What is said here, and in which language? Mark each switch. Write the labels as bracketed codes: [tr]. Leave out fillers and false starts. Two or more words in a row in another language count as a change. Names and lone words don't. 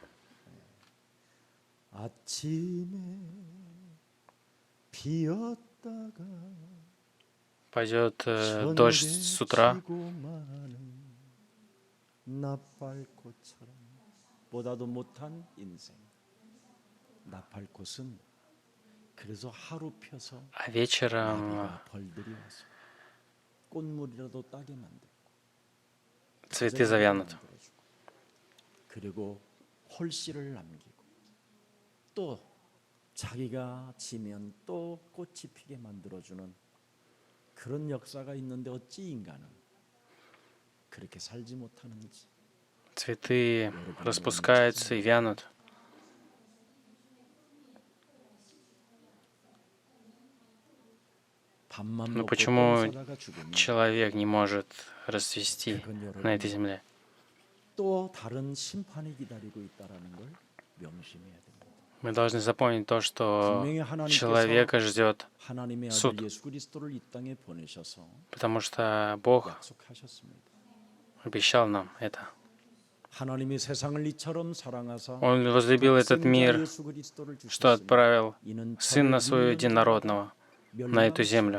[ru] Пойдет дождь с утра, а вечером цветы завянут. [ko] 자기가 지면 또 꽃이 피게 만들어주는 그런 역사가 있는데 어찌 인간은 그렇게 살지 못하는지. [ru] Цветы распускаются и вянут. Но почему человек не может расцвести на этой земле? [ko] 또 다른 심판이 기다리고 있다라는 걸 명심해야 됩니다. [ru] Мы должны запомнить то, что человека ждет суд, потому что Бог обещал нам это. Он возлюбил этот мир, что отправил Сына Своего Единородного на эту землю.